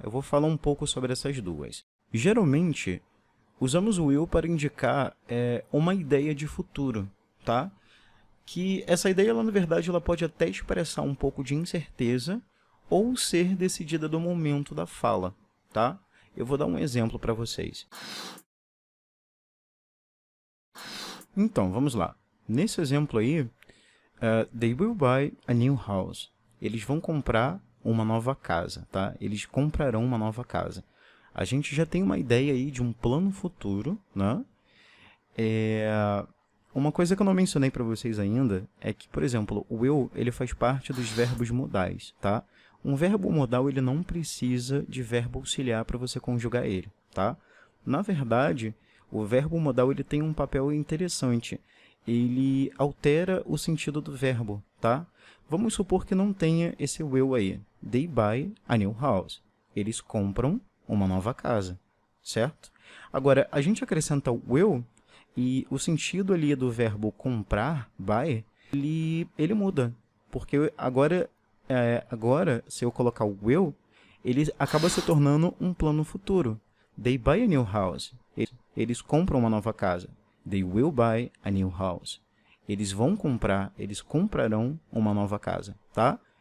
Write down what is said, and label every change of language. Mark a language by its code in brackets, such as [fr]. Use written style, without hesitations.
[pt] Eu vou falar um pouco sobre essas duas. Geralmente, usamos o will para indicar uma ideia de futuro, tá? Que essa ideia, na verdade, ela pode até expressar um pouco de incerteza ou ser decidida do momento da fala, tá? Eu vou dar um exemplo para vocês. Então, vamos lá. Nesse exemplo aí, [en] they will buy a new house. [pt] Eles vão comprar uma nova casa, tá? Eles comprarão uma nova casa. A gente já tem uma ideia aí de um plano futuro, né? Uma coisa que eu não mencionei para vocês ainda é que, por exemplo, o will, ele faz parte dos verbos modais, tá? Um verbo modal, ele não precisa de verbo auxiliar para você conjugar ele, tá? Na verdade, o verbo modal, ele tem um papel interessante. Ele altera o sentido do verbo, tá? Vamos supor que não tenha esse will aí. [en] They buy a new house. [pt] Eles compram uma nova casa, certo? Agora, a gente acrescenta o will e o sentido ali do verbo comprar, buy, ele muda. Porque agora, se eu colocar o will, ele acaba se tornando um plano futuro. [en] They buy a new house. [pt] Eles compram uma nova casa. [en] They will buy a new house. [pt] Eles vão comprar, eles comprarão uma nova casa, tá?